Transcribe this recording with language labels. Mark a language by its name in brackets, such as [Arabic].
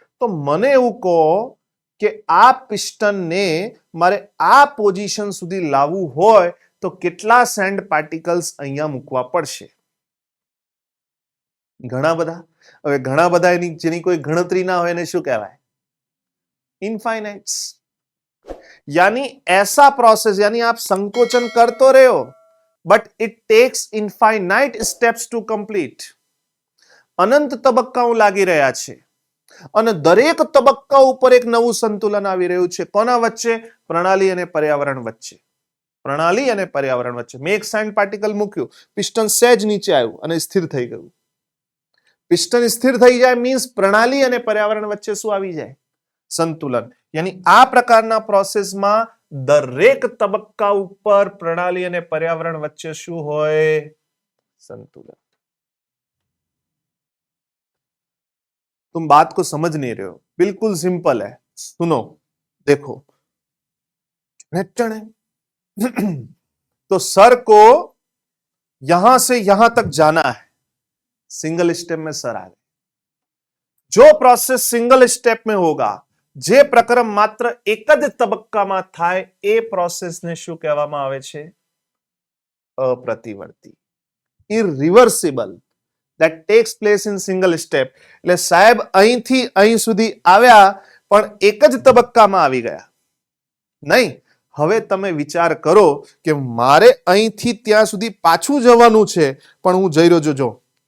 [Gujarati] તો મને એવું કહો કે આ પિસ્ટનને મારે આ પોઝિશન સુધી લાવવું હોય તો કેટલા સેન્ડ પાર્ટિકલ્સ અહીંયા મૂકવા પડશે? ઘણા બધા. હવે ઘણા બધા એની જેની કોઈ ગણતરી ના હોય એને શું કહેવાય? [English] Infinites. [Hindi] यानी ऐसा प्रोसेस, यानी आप संकोचन करते रहे हो [English] But it takes infinite steps to complete. [Gujarati] અનંત તબક્કાઓ લાગી રહ્યા છે અને દરેક તબક્કા ઉપર એક નવું સંતુલન આવી રહ્યું છે. કોના વચ્ચે? પ્રણાલી અને પર્યાવરણ વચ્ચે. પ્રણાલી અને પર્યાવરણ વચ્ચે. મેં એક સેન્ડ પાર્ટિકલ મૂક્યું, પિસ્ટન સહેજ નીચે આવ્યું અને સ્થિર થઈ ગયું. પિસ્ટન સ્થિર થઈ જાય મીન્સ પ્રણાલી અને પર્યાવરણ વચ્ચે શું આવી જાય? સંતુલન. યાની આ પ્રકારના પ્રોસેસમાં દરેક તબક્કા ઉપર પ્રણાલી અને પર્યાવરણ વચ્ચે શું હોય? [Hindi] संतुलन. तुम बात को समझ नहीं रहे हो, बिल्कुल सिंपल है. सुनो, देखो. तो सर को यहां से यहां तक जाना है, सिंगल स्टेप में सर आ गए. जो प्रोसेस सिंगल स्टेप में होगा, [Gujarati] જે પ્રકરણ માત્ર એક જ તબક્કામાં થાય એ પ્રોસેસને શું કહેવામાં આવે છે? અપ્રતિવર્તી. ઇરરિવર્સિબલ. [English] that takes place in single step. [Gujarati] એટલે સાહેબ અહીંથી અહીં સુધી આવ્યા પણ એક જ તબક્કામાં આવી ગયા નહીં. હવે તમે વિચાર કરો કે મારે અહીંથી ત્યાં સુધી પાછું જવાનું છે પણ હું જઈ રહ્યો જો.